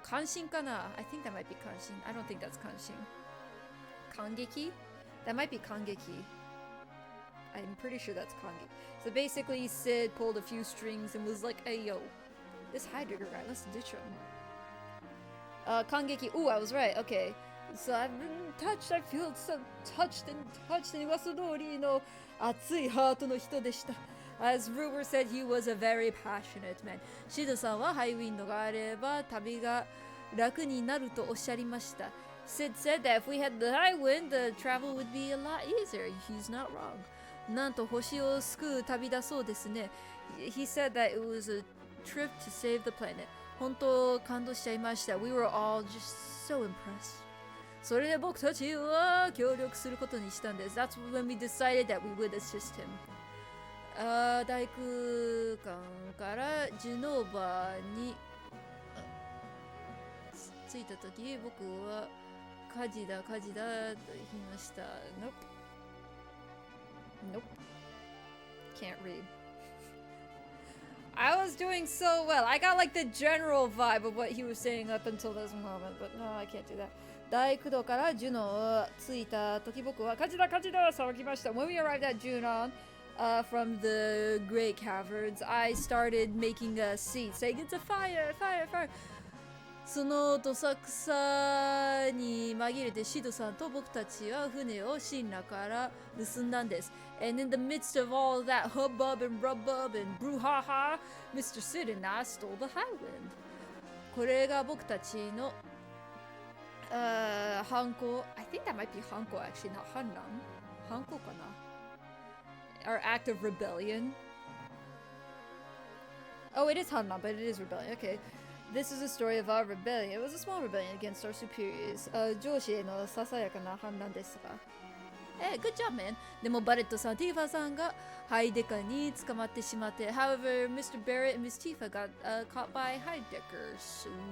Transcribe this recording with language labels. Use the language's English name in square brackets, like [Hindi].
[English] 関心かな I think that might be 関心。 I don't think that's 関心。 感激 That might be 感激。 I'm pretty sure that's Kangi. So basically, Sid pulled a few strings and was like, hey, yo, this Heidegger guy, let's ditch him. Kangeki, ooh, I was right, okay. So I've been touched, I feel so touched. [Japanese] 噂通りの熱いハートの人でした。 [English] As Ruber said, he was a very passionate man. [Japanese] シドさんはハイウィンドがあれば旅が楽になるとおっしゃりました。 [English] Sid said that if we had the high wind, the travel would be a lot easier. He's not wrong. [Japanese] なんと星を救う旅だそうですね。 [English] He said that it was a trip to save the planet. [Japanese] 本当感動しちゃいました。 [English] We were all just so impressed. [Japanese] それで僕たちは協力することにしたんです。 [English] That's when we decided that we would assist him. [Japanese] 大空間からジュノーバに着いた時、僕は火事だと言いました。 [English] Nope. Nope. Can't read. I was doing so well. I got like the general vibe of what he was saying up until this moment, but no, I can't do that. [Japanese] 大工藤からジュノンを着いた時僕は火事だ火事だ騒ぎました。 [English] When we arrived at Junon, from the Great Caverns, I started making a scene, saying it's a fire, fire, fire. [Japanese] そのどさくさに紛れてシドさんと僕たちは船を神羅から盗んだんです。 [English] And in the midst of all that hubbub and rubub and brouhaha, Mr. Sid and I stole the Highwind. [Japanese] これが僕たちの犯行 [English] I think that might be 犯行 actually, not [Japanese] 反乱犯行かな [English] Our act of rebellion. Oh, it is 反乱, but it is rebellion. Okay. This is a story of our rebellion. It was a small rebellion against our superiors. [Japanese] 上司へのささやかな反乱ですが。 [English] Good job, man. [Japanese] でもバレットさん、ティーファさんがハイデカに捕まってしまって。 [English] However, Mr. Barrett and Miss Tifa got caught by Heideckers.